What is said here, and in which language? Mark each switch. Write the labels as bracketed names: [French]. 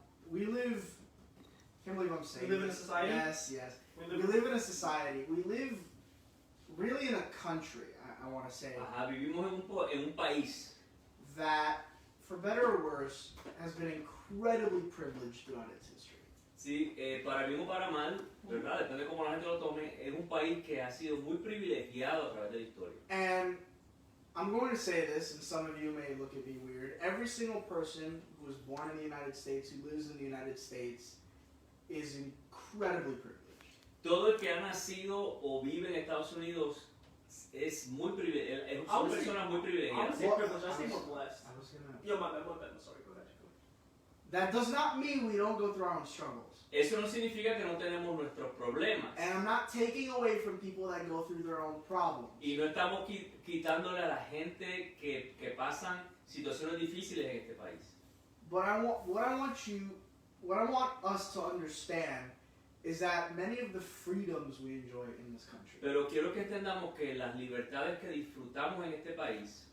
[English] We live, can't believe I'm saying We live in a society? Yes. We live in a society. We live really in a country, I want to say. [Spanish] Ajá, vivimos en un país [English] that, for better or worse, has been incredibly privileged throughout its history. [Spanish] Sí, para bien o para mal, ¿verdad? Depende de cómo la gente lo tome, es un país que ha sido muy privilegiado a través de la historia. [English] And I'm going to say this, and some of you may look at me weird. Every single person who was born in the United States, who lives in the United States, is incredibly privileged. [Spanish] Todo el que ha nacido o vive en Estados Unidos es muy privilegiado, son personas muy privilegiadas. [English] I say more blessed. I was gonna... Yo, my bad, I'm sorry, go ahead. That does not mean we don't go through our own struggles. [Spanish] Eso no significa que no tenemos nuestros problemas. [English] And I'm not taking away from people that go through their own problems. [Spanish] Y no estamos quitándole a la gente que pasan situaciones difíciles en este país. [English] But what I want us to understand is that many of the freedoms we enjoy in this country, [Spanish] Pero quiero que entendamos que las libertades que disfrutamos en este país,